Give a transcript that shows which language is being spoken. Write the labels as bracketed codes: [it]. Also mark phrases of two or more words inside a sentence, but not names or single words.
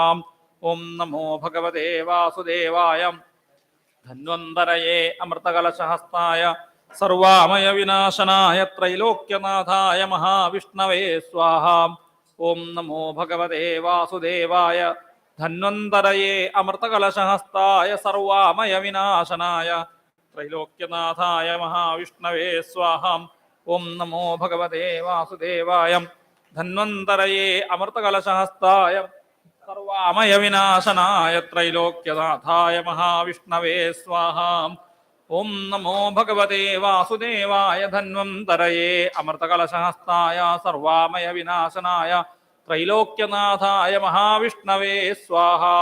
[sa] ओम नमो भगवते वासुदेवाय धन्वन्तरये अमृतकलशहस्ताय सर्वामय विनाशनाय त्रैलोक्यनाथाय महाविष्णवे स्वाहा। ओम नमो भगवते वासुदेवाय धन्वन्तरये अमृतकलशहस्ताय सर्वामय विनाशनाय त्रैलोक्यनाथाय महाविष्णवे स्वाहा। ओम नमो भगवते वासुदेवाय ധന്വന്തരയേ അമൃതകലശഹസ്തായ സർവാമയ വിനാശനായ ത്രൈലോക്യനാഥായ മഹാവിഷ്ണവേ സ്വാഹ. ഓം നമോ ഭഗവതേ വാസുദേവായ ധന്വന്തരയേ അമൃതകലശഹസ്തായ സർവാമയ വിനാശനായ ത്രൈലോക്യനാഥായ മഹാവിഷ്ണവേ സ്വാഹ.